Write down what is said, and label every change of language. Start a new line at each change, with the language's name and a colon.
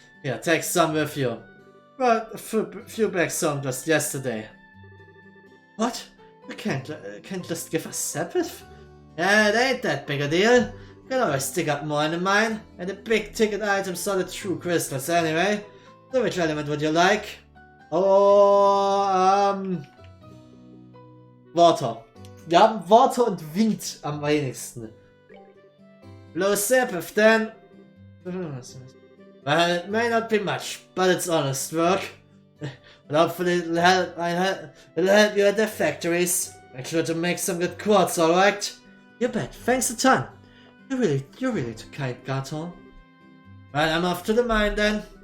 English: Yeah, take some with you. Brought a few bags home just yesterday. What? You can't just give us sepif? Yeah, it ain't that big a deal. You can always dig up more in the mine, and the big ticket items are the true crystals anyway. So which element would you like? Oh, Water.
German: Wir haben Water und Wind am wenigsten.
English: Low sepif then. Well, it may not be much, but it's honest work. But hopefully it'll help you at the factories. Make sure to make some good quartz, alright? You bet, thanks a ton. You're really too kind, Garton. Well, I'm off to the mine then.